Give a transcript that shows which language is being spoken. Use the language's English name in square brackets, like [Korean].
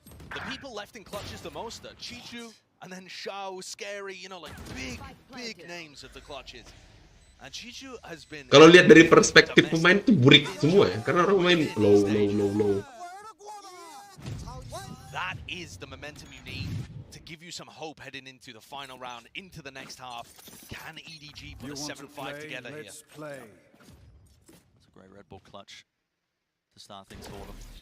[English] The people left in clutches the most are Chichu and then Shao, Scary, you know, like big names of the clutches. And Chichu has been. [Indonesian] Kalau lihat dari perspektif pemain tuh burik semua ya, karena orang main low. [English] That is the momentum you need to give you some hope heading into the final round, into the next half. Can EDG put a 7-5 together here? That's a great Red Bull clutch to start things for them.